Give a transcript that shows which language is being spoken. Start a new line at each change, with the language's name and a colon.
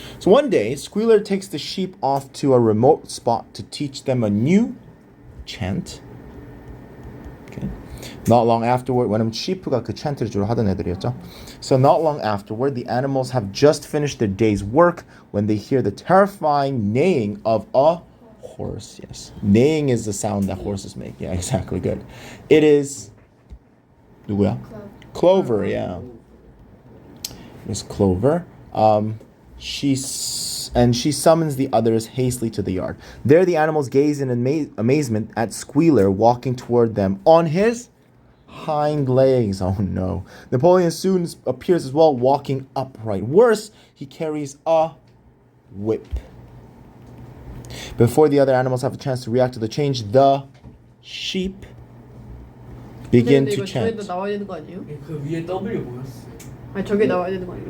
English: So one day, Squealer takes the sheep off to a remote spot to teach them a new chant. Okay. Not long afterward,
Korean: 왜냐면 sheep가 그 chant를 주로 하던 애들이었죠.
English: So not long afterward, the animals have just finished their day's work when they hear the terrifying neighing of a horse. Yes. Neighing is the sound that horses make. Yeah, exactly. Good. It is
Korean: 누구야?
English: Clover. Yeah. Miss Clover. She summons the others hastily to the yard. There the animals gaze in amazement at Squealer walking toward them on his hind legs. Oh no. Napoleon soon appears as well, walking upright. Worse, he carries a whip. Before the other animals have a chance to react to the change, the sheep begin to chant.
Korean: 저기도 나와야 되는 거 아니에요? 그 위에 W 뭐였어? 아니 저게 나와야 되는 거 아니에요?